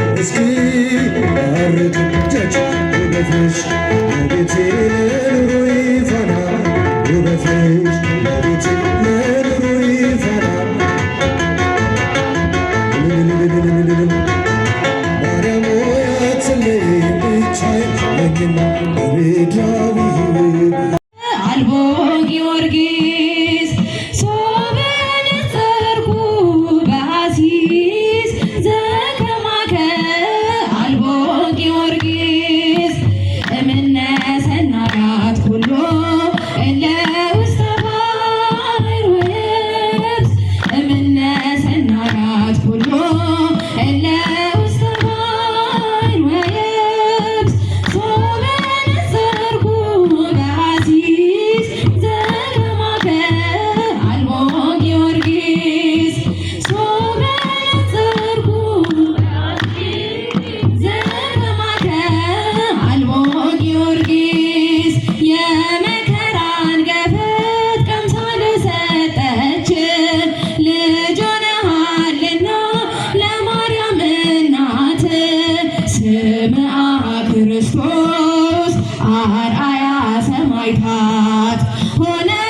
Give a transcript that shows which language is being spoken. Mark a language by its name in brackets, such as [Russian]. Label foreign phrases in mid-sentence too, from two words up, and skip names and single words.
[Amharic] እስክባረክበት ውበት ነሽ ለቤቴ ለኑሮዬ ፋና ውበት ነሽ ለቤቴ ለኑሮዬ ፋና ማርያም ሆይ አትለይ ብቻዬን ነኝና በምድራዊ [Geez] አልቦ ጊዮርጊስ ሶበ ነጸርኩ በአሲስ ዘከማከ አልቦ ጊዮርጊስ እምነ ሰናያት ኩሎ እለ ውስተ ባሕር ወየብስ እምነ ሰናያት ኩሎ እለ ውስተ ባሕር ወየብስ ሶበ ነጸርኩ በአሲስ ዘከማከ አልቦ ጊዮርጊስ ሶበ ነጸርኩ በአሲስ ዘከማከ አልቦ ጊዮርጊስ [Amharic] የመከራን ገፈት ቀምሳ ለሰጠችን ልጅ ሆነሃልና ለማርያም እናት [Geez] ስምዐ ክርስቶስ አርአያ ሰማዕታት [Amharic] ሆነ